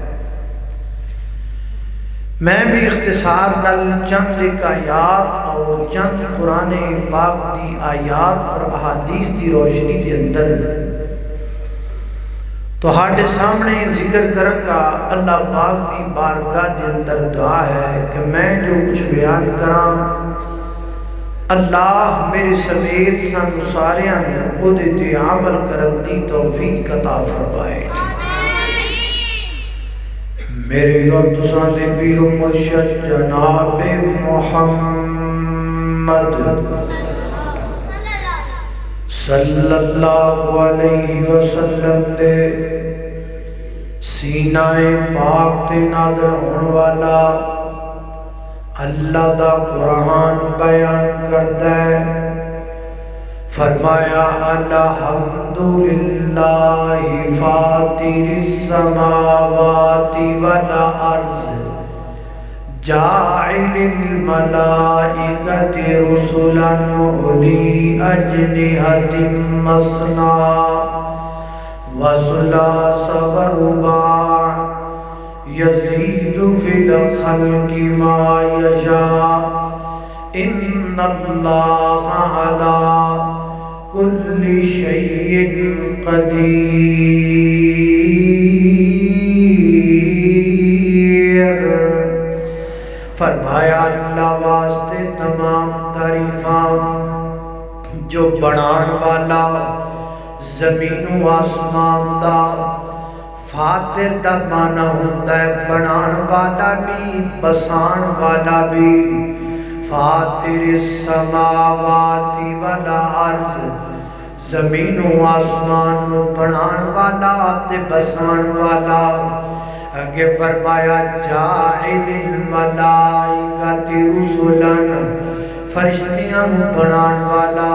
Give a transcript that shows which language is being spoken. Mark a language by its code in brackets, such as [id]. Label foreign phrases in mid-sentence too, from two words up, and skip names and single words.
[pa] میں بھی اختصار نال چند اک آیات اور چند قرآن پاک کی آیات اور احادیث کی روشنی کے اندر تہاڈے سامنے ذکر کراں گا. اللہ پاک کی بارگاہ کے اندر دعا ہے کہ میں جو کجھ بیان کراں اللہ میرے سمیت سانوں ساریاں نوں اوہدے تے عمل کرن دی توفیق عطا فرمائے. میرے اور تساں دے پیر و مرشد جناب محمد [ar] صلى الله عليه وسلم [pa] دے سینۂ پاک تے نازل ہونے والا اللہ دا قرآن بیان کردا ہے. [ar] فرمایا الحمد لله فاطر السماوات والأرض جاعل الملائكة رسلا أولي أجنحة مثنى وثلاث ورباع يزيد في الخلق ما يشاء إن الله على كل شيء قدير. [pa] فرمایا اللہ واسطے تمام تعریفاں جو بنان والا زمین آسمان دا. فاطر دا معنیٰ ہوندا ہے بنان والا بھی بسان والا بھی. [ar] فاطر السماوات والأرض [pa] زمین آسمان کو بنان والا تے بسان والا. آگے فرمایا [ar] جاعل الملائكة رسلا [pa] فرشتیاں کو بنان والا.